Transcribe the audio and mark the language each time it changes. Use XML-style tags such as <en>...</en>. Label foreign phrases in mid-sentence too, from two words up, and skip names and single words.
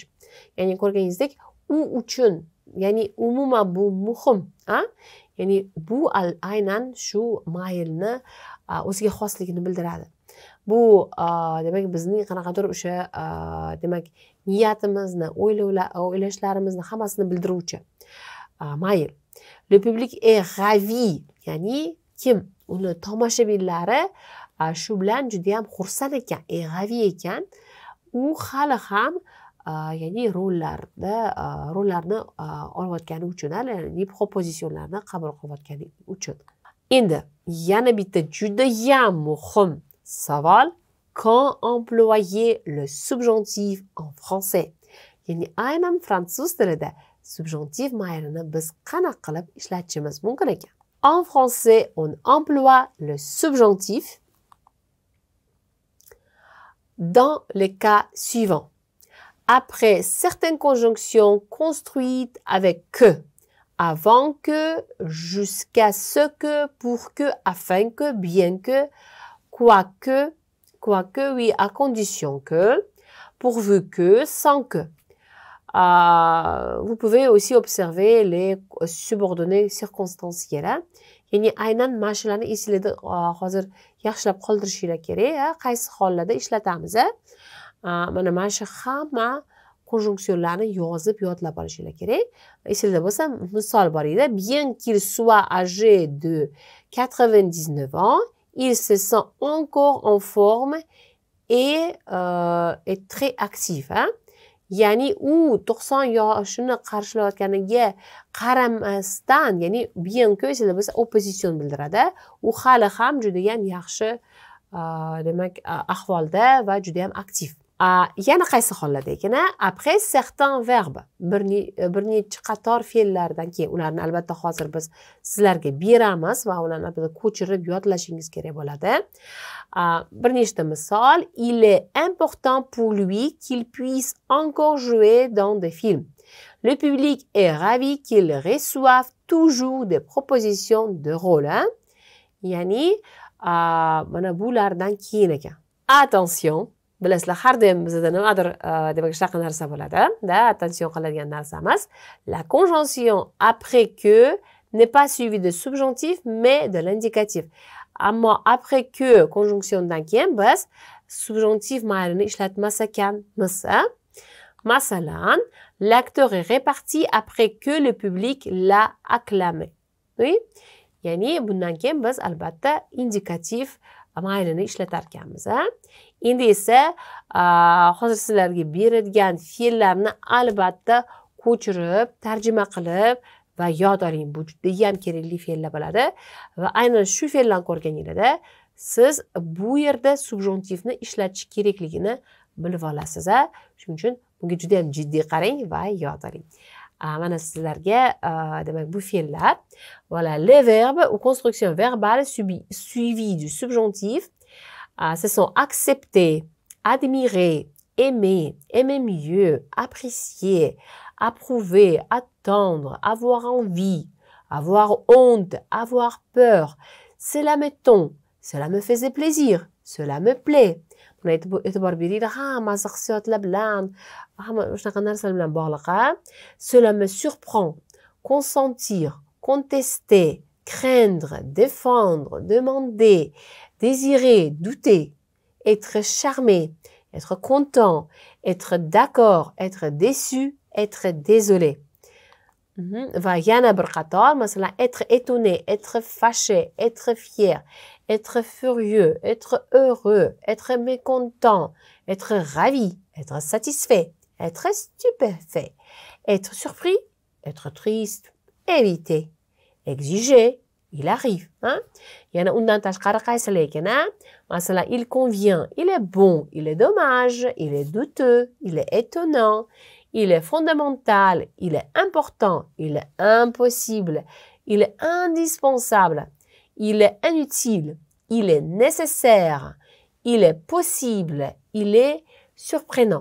<uz>Ya'ni ko'rganingizdek, u uchun, ya'ni umuman bu muhim, ya'ni bu aynan shu maylni o'ziga xosligini bildiradi. bu demak bizning qanaqadir o'sha demak niyatimizni o'ylashlarimizni hammasini bildiruvchi. Mayli.</uz> <fr>Le public est ravi,</fr> <uz>ya'ni kim uni tomoshabinlari shu bilan juda ham xursand ekan, ravi ekan, u hali ham ya'ni rollarni olayotgani uchun, ya'ni propositionlarni qabul qilayotgani uchun. Endi yana bitta juda ham muhim savol:</uz> <fr>quand employer le subjonctif en français?</fr> <uz>Ya'ni aynan fransuz tilida subjonctif mayrini biz qanaqa qilib ishlatishimiz mumkin ekan?</uz> <fr>En français, on emploie le subjonctif dans les cas suivants. Après certaines conjonctions construites avec que, avant que, jusqu'à ce que, pour que, afin que, bien que, quoique, oui, à condition que, pourvu que, sans que. Vous pouvez aussi observer les subordonnés circonstanciels.</fr> <uz>Ya'ni aynan mana shularni esingizda hozir yaxshilab qoldirishinglar kerak. Qaysi hollarda ishlatamiz? Mana shu hamma konjunksionlarni yozib yodlab olishinglar kerak. Esingizda bo'lsa, misol bor edi.</uz> <fr>Bien qu'il soit âgé de 99 ans, il se sent encore en forme et est très actif.</fr> <uz>Ya'ni u 90 yoshini qarshilayotganiga qaramasdan, ya'ni</uz> <fr>bien que</fr> <uz>sizlar bo'lsa opposition bildiradi. U hali ham juda ham yaxshi demak ahvolda va juda ham aktiv. Yana qaysi hollarda ekan?</uz> <fr>Après certains verbes,</fr> <uz>bir necha qator fe'llardan keyin ularni albatta hozir biz sizlarga beramiz va ularni albatta ko'chirib yodlashingiz kerak bo'ladi. Bir nechta misol:</uz> <fr>il est important pour lui qu'il puisse encore jouer dans des films. Le public est ravi qu'il reçoive toujours des propositions de rôle.</fr> <uz>Ya'ni mana bulardan keyin ekan. Attention, bilasizlar, har doim bizda nimadir demak shunaqa narsa bo'ladi, attention qiladigan narsamiz.</uz> <fr>La conjonction après que n'est pas suivie de subjonctif mais de l'indicatif.</fr> <uz>Ammo</uz> <fr>après que</fr> <uz>conjonctiondan keyin biz subjonctif mayrini ishlatmas ekanmiz. Masalan,</uz> <fr>l'acteur est réparti après que le public l'a acclamé. Oui?</fr> <uz>Ya'ni bundan keyin biz albatta indikativ mayrini ishlatar ekanmiz. Endi esa hozir sizlarga beradigan fe'llarni albatta ko'chirib, tarjima qilib va yod oling. Bu juda ham kerakli fe'llar bo'ladi va aynan shu fe'llarni ko'rganingizda siz bu yerda subjonktivni ishlatish kerakligini bilib olasiz. Shuning uchun bunga juda ham jiddiy qarang va yod oling. Mana sizlarga demak bu fe'llar.</uz> <fr>Voilà, les verbes ou constructions verbales suivies du subjonctif. Ce sont accepter, admirer, aimer, aimer mieux, apprécier, approuver, attendre, avoir envie, avoir honte, avoir peur. Cela me tend, cela me faisait plaisir, cela me plaît.</fr> <uz>E'tibor beraylik, hammasi hissiyotlar bilan, hamma shunaqa narsalar bilan bog'liq.</uz> <fr>Cela me surprend, consentir, contester, craindre, défendre, demander, désirer, douter, être charmé, être content, être d'accord, être déçu, être désolé.</fr> <uz>Va yana bir qator, masalan,</uz> <fr>être étonné, être fâché, être fier, être furieux, être heureux, être mécontent, être ravi, être satisfait, être stupéfait, être surpris, être triste, éviter, exiger, il arrive.</fr> <uz>Yana undan tashqari qaysilar ekan? Masalan,</uz> <fr>il convient, il est bon, il est dommage, il est douteux, il est étonnant, il est fondamental, il est important, il est impossible, il est indispensable, il est inutile, il est nécessaire, il est possible, il est surprenant.</fr>